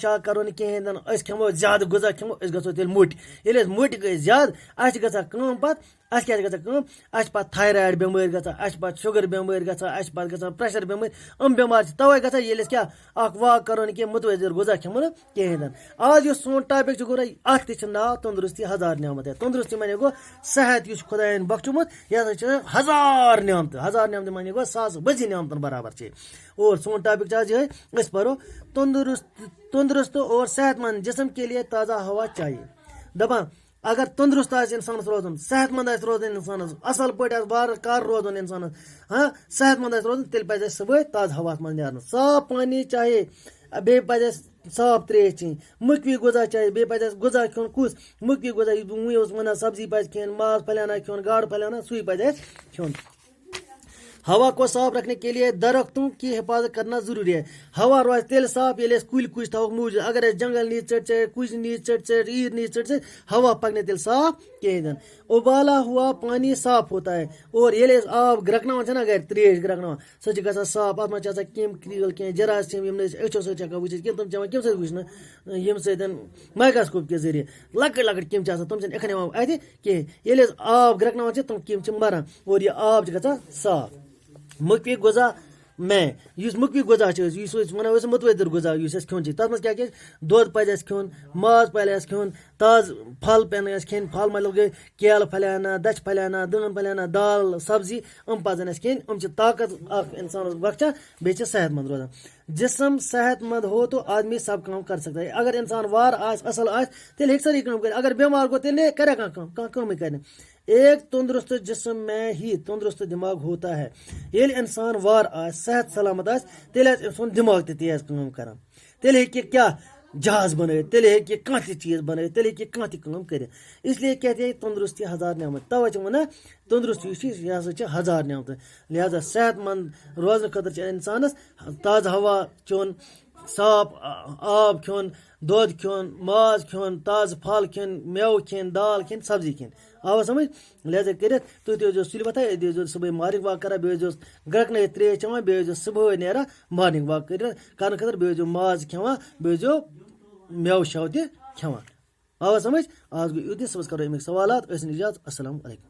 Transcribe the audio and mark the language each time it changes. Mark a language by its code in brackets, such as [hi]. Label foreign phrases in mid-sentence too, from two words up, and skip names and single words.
[ks] شاک کَرو نہٕ کِہیٖنۍ تہِ نہٕ أسۍ کھٮ۪مو زیادٕ غذا کھٮ۪مو أسۍ گژھو تیٚلہِ موٚٹۍ ییٚلہِ أسۍ موٚٹۍ گٔے زیادٕ اَسہِ چھِ گژھان کٲم پَتہٕ اَسہِ کیٛاہ چھِ گژھان کٲم اَسہِ چھِ پَتہٕ تھایرایِڈ بٮ۪مٲرۍ گژھان اَسہِ چھِ پَتہٕ شُگَر بٮ۪مٲرۍ گژھان اَسہِ چھِ پَتہٕ گژھان پرٛٮ۪شَر بٮ۪مٲرۍ یِم بٮ۪مارِ چھِ تَوَے گژھان ییٚلہِ أسۍ کیٛاہ اَکھ واک کَرو نہٕ کینٛہہ مُتوٲزِر غذا کھٮ۪مو نہٕ کِہیٖنۍ تہِ نہٕ آز یُس سون ٹاپِک چھُ گوٚو اَتھ تہِ چھِ ناو تنٛدرُستی ہزار نعمت تنٛدرُستی معنی گوٚو صحت یُس خۄدایَن بخچومُت یہِ ہسا چھِ ہزار نعمتہٕ معنی گوٚو ساسہٕ بٔزی نعمتَن برابر چھِ اور سون ٹاپِک چھُ آز یِہوٚے أسۍ پَرو [ur] تندرست اور صحت مند جسم کے لیے تازہ ہوا چاہیے [ks] دَپان اگر تندرست آسہِ اِنسانَس روزُن صحت مند آسہِ روزُن اِنسانَس اَصٕل پٲٹھۍ آسہِ وارٕ کار روزُن اِنسانَس صحت مند آسہِ روزُن تیٚلہِ پَزِ اَسہِ صُبحٲے تازٕ ہواہَس منٛز نیرُن [ur] صاف پانی چاہے [ks] بیٚیہِ پَزِ اَسہِ صاف ترٛیش چیٚنۍ [ur] مُکوی غذا چاہے [ks] بیٚیہِ پَزِ اَسہِ غذا کھیوٚن کُس مُکوی غذا یُس بہٕ وٕنۍ اوسُس وَنان سبزی پَزِ کھیٚنۍ ماز پھلیٛانہ کھیوٚن گاڈٕ پھلیٛانہ سُے پَزِ اَسہِ کھیوٚن [ur] ہوا کو صاف رکھنے کے لیے درختوں کی حفاظت کرنا ضروری ہے [ks] ہوا روزِ تیٚلہِ صاف ییٚلہِ أسۍ کُلۍ کُج تھاووکھ موٗجوٗد اگر أسۍ جنگل نیٖز ژٔٹۍ ژٔٹۍ کُجۍ نیٖز ژٔٹۍ ژٔٹۍ عیٖر نیٖز ژٔٹۍ ژٔٹۍ ہوا پَکہِ نہٕ تیٚلہِ صاف کِہیٖنۍ تہِ نہٕ [ur] اُبالا ہوا پانی صاف ہوتا ہے [ks] اور ییٚلہِ أسۍ آب گرٛٮ۪کناوان چھِنہ گرِ ترٛیش گرٛٮ۪کناوان سۄ چھِ گژھان صاف اَتھ منٛز چھِ آسان کیٚمۍ کرٛیٖل کینٛہہ جراثیٖم یِم نہٕ أسۍ أچھو سۭتۍ چھِ ہٮ۪کان وٕچھِتھ کینٛہہ تِم چھِ یِوان کَمہِ سۭتۍ وٕچھنہٕ ییٚمہِ سۭتۍ مایکراسکوپ کہِ ذٔریعہِ لۄکٕٹۍ لۄکٕٹۍ کیٚمۍ چھِ آسان تِم چھِنہٕ اِکھَن یِوان اَتھِ کِہیٖنۍ ییٚلہِ أسۍ آب گرٛٮ۪کناوان چھِ تِم کیٚمۍ چھِ مَران اور یہِ آب چھِ گژھان صاف مُکوی غذا میں یُس مُکوی غذا چھِ أسۍ یُس أسۍ وَنو أسۍ مُتوٲدِر غذا یُس اَسہِ کھیوٚن چھِ تَتھ منٛز کیٛاہ کیٛاہ چھِ دۄد پَزِ اَسہِ کھیوٚن ماز پَزِ اَسہِ کھیوٚن تازٕ پھل پٮ۪ن اَسہِ کھیٚنۍ پھل مطلب گٔے کیلہٕ پھلیٛانا دَچھِ پھلیٛانا دٲن پھلیٛانا دال سبزی یِم پَزَن اَسہِ کھیٚنۍ یِم چھِ طاقت اکھ اِنسانَس بخشان بیٚیہِ چھِ صحت مند روزان [ur] جسم صحت مند ہو تو آدمی سب کام کر سکتا ہے [ks] اگر انسان وار آس اصل آس تیٚلہِ ہیٚکہِ سٲری کٲم کٔرِتھ اگر بیمار گوٚو تیٚلہِ کَرِ کانٛہہ کٲمٕے کَرِ نہٕ [ur] ایک تندرست جسم میں ہی تندرست دماغ ہوتا ہے [ks] ییٚلہِ اِنسان وار آسہِ صحت سلامت آسہِ تیٚلہِ آسہِ أمۍ سُنٛد دٮ۪ماغ تہِ تیز کٲم کران تیٚلہِ ہیٚکہِ یہِ کیٛاہ جہاز بنٲیِتھ تیٚلہِ ہیٚکہِ یہِ کانٛہہ تہِ چیٖز بنٲیِتھ تیٚلہِ ہیٚکہِ یہِ کانٛہہ تہِ کٲم کٔرِتھ [ur] اسلیے کہتے ہیں تندرستی ہزار نعمت [ks] تَوَے چھِ وَنان تندرستی یُس چھِ یہِ ہسا چھِ ہزار نعمتہٕ لہذا صحت مند روزنہٕ خٲطرٕ چھِ اِنسانَس تازٕ ہوا چیوٚن صاف آب کھیوٚن دۄد کھیوٚن ماز کھیوٚن تازٕ پھل کھیوٚن میوٕ کھیٚنۍ دال کھیٚنۍ سبزی کھیٚنۍ آوا سمجھ لہذا کٔرِتھ تُہۍ تہِ ٲسۍزیو سُلہِ وۄتھان أتی ٲسۍزیو صُبحٲے [en] morning walk [ks] کران بیٚیہِ ٲسۍزیو گرٛٮ۪کنٲیِتھ ترٛیش چٮ۪وان بیٚیہِ ٲسۍزیو صُبحٲے نیران [en] morning walk [ks] کرنہٕ خٲطرٕ بیٚیہِ ٲسۍزیو ماز کھٮ۪وان بیٚیہِ ٲسۍزیو میوٕ شَو تہِ کھٮ۪وان آوا سمجھ آز گوٚو یُتُے صُبحس کرو اَمِکۍ سوالات ٲسِن اِجازت [ar] السلام علیکُم